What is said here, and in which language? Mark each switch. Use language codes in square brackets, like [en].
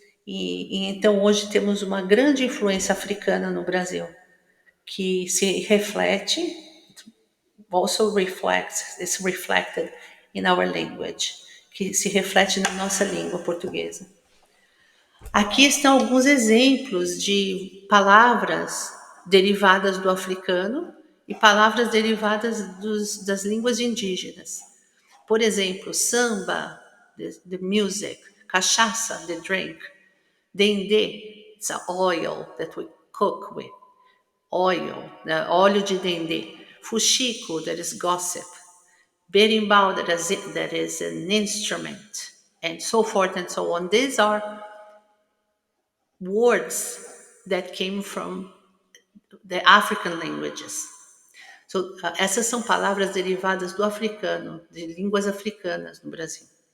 [pt] E então hoje temos uma grande influência africana no Brasil, que se reflete, [en] also reflects, is reflected in our language, [pt] que se reflete na nossa língua portuguesa. Aqui estão alguns exemplos de palavras derivadas do africano e palavras derivadas das línguas indígenas. Por exemplo, [en] samba, the music, cachaça, the drink, dendê, it's a oil that we cook with, oil, [pt] óleo de dendê, [en] fuxico, that is gossip, berimbau, that is an instrument, and so forth and so on. These are words that came from the African languages. [pt] So, essas são palavras derivadas do africano, de línguas africanas no Brasil.